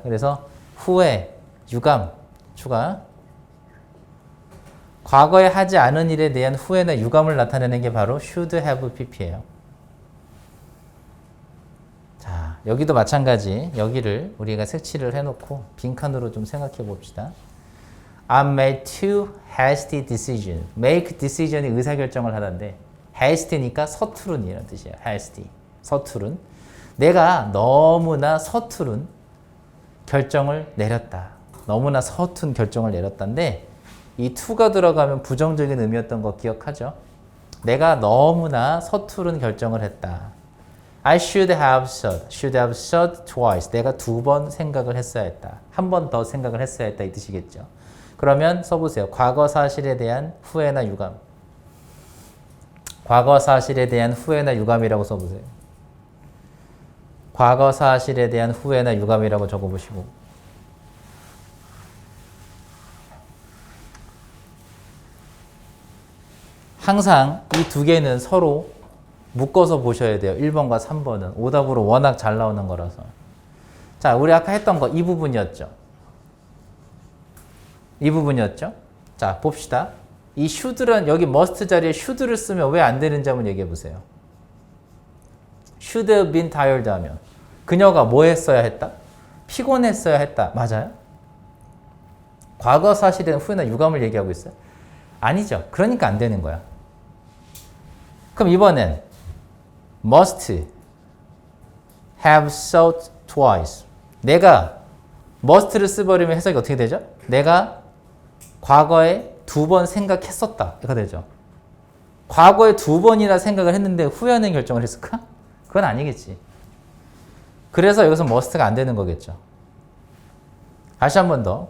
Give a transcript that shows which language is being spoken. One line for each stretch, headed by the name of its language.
Korean: 그래서 후회, 유감 추가. 과거에 하지 않은 일에 대한 후회나 유감을 나타내는 게 바로 should have pp예요. 자, 여기도 마찬가지. 여기를 우리가 색칠을 해놓고 빈칸으로 좀 생각해 봅시다.
English: I made two hasty decisions.
Korean: make decision이 의사결정을 하던데 hasty니까 서투른 이라는 뜻이에요. hasty. 서투른. 내가 너무나 서투른 결정을 내렸다. 너무나 서툰 결정을 내렸다인데 이 to가 들어가면 부정적인 의미였던 거 기억하죠? 내가 너무나 서투른 결정을 했다.
English: I should have thought twice.
Korean: 내가 2번 생각을 했어야 했다. 한 번 더 생각을 했어야 했다 이 뜻이겠죠. 그러면 써보세요. 과거 사실에 대한 후회나 유감. 과거 사실에 대한 후회나 유감이라고 써보세요. 과거 사실에 대한 후회나 유감이라고 적어보시고 항상 이 두 개는 서로 묶어서 보셔야 돼요. 1번과 3번은. 오답으로 워낙 잘 나오는 거라서. 자, 우리 아까 했던 거 이 부분이었죠. 이 부분이었죠. 자, 봅시다. 이 should는 여기 must 자리에 should를 쓰면 왜 안 되는지 한번 얘기해 보세요.
English: should have been tired
Korean: 하면 그녀가 뭐 했어야 했다? 피곤했어야 했다. 맞아요? 과거 사실에 후회나 유감을 얘기하고 있어요? 아니죠. 그러니까 안 되는 거야. 그럼 이번엔
English: must have thought twice.
Korean: 내가 must를 써버리면 해석이 어떻게 되죠? 내가 과거에 2번 생각했었다. 이거 되죠. 과거에 2번이나 생각을 했는데 후회하는 결정을 했을까? 그건 아니겠지. 그래서 여기서 must가 안 되는 거겠죠. 다시 한 번 더.